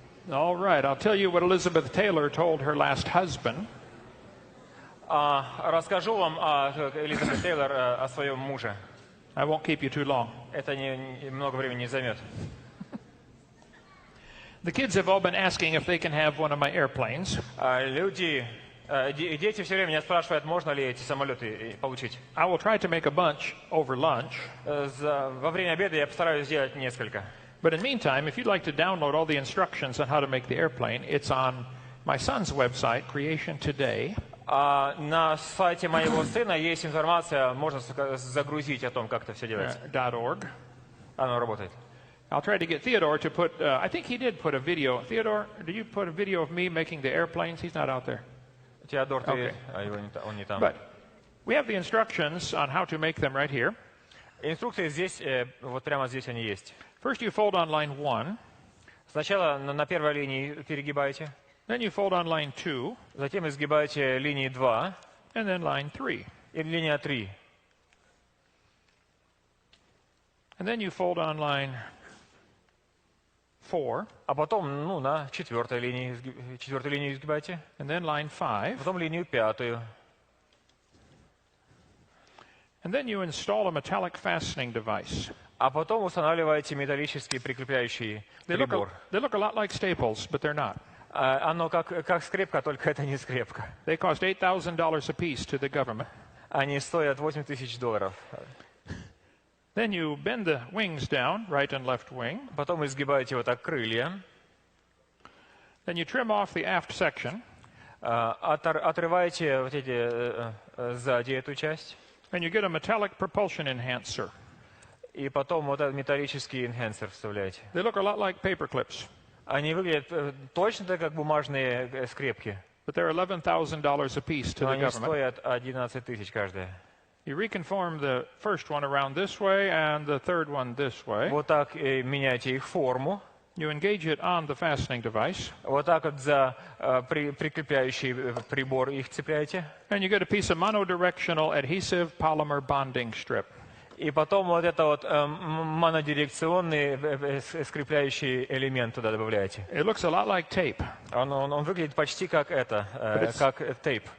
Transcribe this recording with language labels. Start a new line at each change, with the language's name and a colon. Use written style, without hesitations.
English: All right, I'll tell you what Elizabeth Taylor told her last husband.
Russian: Расскажу вам Элизабет Тейлор о своем муже.
English: I won't keep you too long.
Russian: Это много времени не займет.
English: The kids have all been asking if they can have one of my airplanes.
Russian: Дети все время меня спрашивают, можно ли эти самолеты получить.
English: I will try to make a bunch over lunch.
Russian: Во время обеда я постараюсь сделать несколько.
English: But in the meantime, if you'd like to download all the instructions on how to make the airplane, it's on my son's website, Creation Today.
Russian: На сайте моего сына есть информация, можно загрузить о том, как это все делается.
English: .org.
Russian: Оно работает.
English: I'll try to get Theodore to put, I think he did put a video. Theodore, did you put a video of me making the airplanes? He's not out there.
Russian: Теодор,
English: Okay.
Russian: он не там.
English: But we have the instructions on how to make them right here.
Russian: Инструкции здесь, вот прямо здесь они есть.
English: First you fold on line 1.
Russian: Сначала на первой линии перегибаете.
English: Then you fold on line 2.
Russian: Затем изгибаете линии 2.
English: And then line 3.
Russian: И линия 3.
English: And then you fold on line 4.
Russian: А потом, на четвертой линии изгибаете.
English: And then line 5.
Russian: Потом линию 5.
English: And then you install a metallic fastening device.
Russian: А потом устанавливаете металлический прикрепляющий прибор.
English: They look a lot like staples, but they're not.
Russian: Оно как скрепка, только это не скрепка.
English: They cost $8,000 a piece to the government.
Russian: Они стоят $8000.
English: Then you bend the wings down, right and left wing.
Russian: Потом изгибаете вот так крылья.
English: Then you trim off the aft section.
Russian: Отрываете вот эти сзади эту часть.
English: And you get a metallic propulsion enhancer.
Russian: И потом вот этот металлический энхансер вставляете.
English: They look a lot like paper clips.
Russian: Они выглядят точно так, как бумажные скрепки.
English: But they're $11,000 a piece to the
Russian: Они
English: government.
Russian: стоят 11 000 каждая.
English: You reconform the first one around this way and the third one this way.
Russian: Вот так меняете их форму.
English: You engage it on the fastening device.
Russian: Вот так вот за прикрепляющий прибор их цепляете.
English: And you get a piece of monodirectional adhesive polymer bonding strip.
Russian: И потом вот это вот монодирекционный скрепляющий элемент туда добавляете.
English: It looks a lot like tape.
Russian: Он выглядит почти как как тейп.